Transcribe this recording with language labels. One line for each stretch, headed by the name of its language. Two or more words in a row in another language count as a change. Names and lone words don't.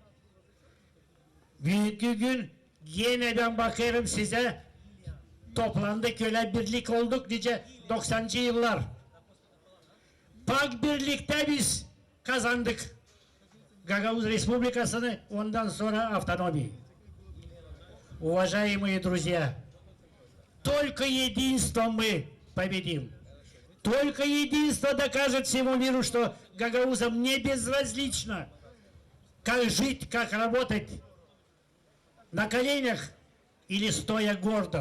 Gagauz: Büyük gün yine ben bakarım size. Toplandık öyle birlik olduk nice 90'cı yıllar. Pak birlikte biz kazandık Gagavuz Республикасını, ondan sonra автономии.
Russian: Уважаемые друзья, только единством мы победим. Только единство докажет всему миру, что гагаузам не безразлично, как жить, как работать, на коленях или стоя гордо.